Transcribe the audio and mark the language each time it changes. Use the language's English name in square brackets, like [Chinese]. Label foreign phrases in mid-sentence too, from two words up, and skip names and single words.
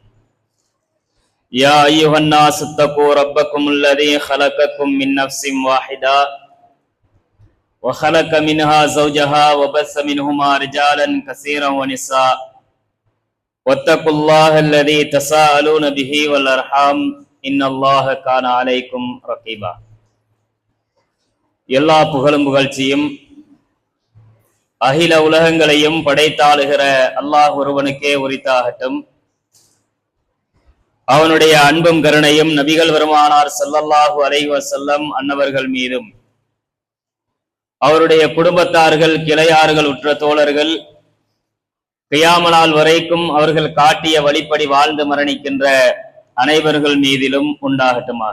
[Arabic] يا أيها الناس اتقوا ربكم الذي خلقكم من نفس واحدة وخلق منها زوجها وبث منهما رجالا كثيرا ونساء واتقوا الله الذي تساءلون به والأرحام إن الله كان عليكم رقيبا. [Tamil] எல்லா புகழும் புகழ்ச்சியும் அகில உலகங்களையும் படைத்தாளுகிற அல்லாஹ் ஒருவனுக்கே உரித்தாகட்டும். அவனுடைய அன்பும் கருணையும் நபிகள் பெருமானார் [Arabic] صلى الله عليه وسلم [Tamil] அன்னவர்கள் மீதும், அவருடைய குடும்பத்தார்கள், கிளையார்கள், உற்ற தோழர்கள், கியாமத் நாள் வரைக்கும் அவர்கள் காட்டிய வழிப்படி வாழ்ந்து மரணிக்கின்ற அனைவர்கள் மீதிலும் உண்டாகட்டுமாக.